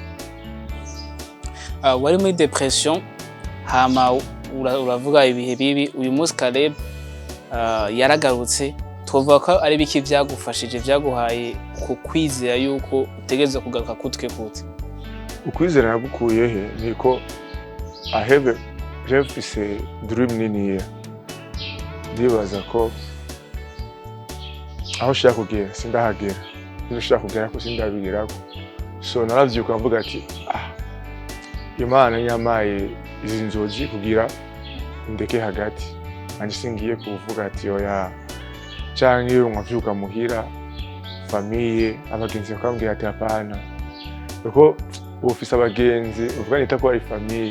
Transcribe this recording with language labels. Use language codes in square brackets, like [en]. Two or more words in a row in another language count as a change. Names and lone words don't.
[rn] Wari muri depression, hama uravuga ibihe bibi. Uyu munsi Caleb yaragarutse, tuvuga ko ari biki byagufashije, byaguhaye ku kwizera yuko utegeze kugaruka kutwe kute? Ukwizera nagukuye he? Niko [en] I have a dream [rn] nini here. Ndibaza ko aho ushaka kugera sindahagera, niba ushaka kugera ko sindabigeraho. So naravyuka mvuga ati Imana yamaye izi nzozi kugira ndeke hagati, anje singiye kuvuga ati oya canke nkavyuka muhira famille abagenzi bakambwira ati hapana, kuko ufise abagenzi uvuga nita ko ari famille.